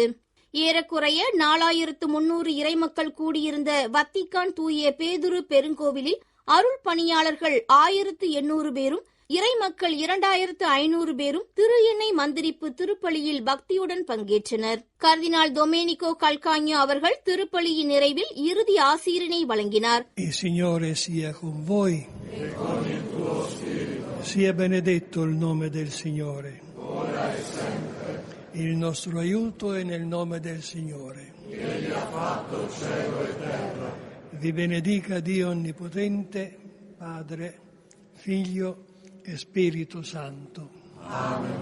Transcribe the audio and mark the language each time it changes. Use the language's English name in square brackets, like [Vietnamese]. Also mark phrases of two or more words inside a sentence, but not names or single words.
[Tamil] ஏறக்குறைய 4300 இறைமக்கள் கூடியிருந்த வத்திக்கான் தூய பேதுரு பெருங்கோவிலில் அருள் பணியாளர்கள் 1800 பேரும், இறைமக்கள் 2500 பேரும் திரு எண்ணெய் மந்திரிப்பு திருப்பலியில் பக்தியுடன் பங்கேற்றனர். கர்தினால் டொமேனிகோ கல்கான்யோ அவர்கள் திருப்பலியின் நிறைவில் இறுதி ஆசீரினை வழங்கினார். [Italian] Il Signore sia con voi. Sia benedetto il nome del Signore. Ora e sempre. Il nostro aiuto è nel nome del Signore. Egli ha fatto cielo e terra. Vi benedica Dio Onnipotente, Padre, Figlio e Spirito Santo. Amen.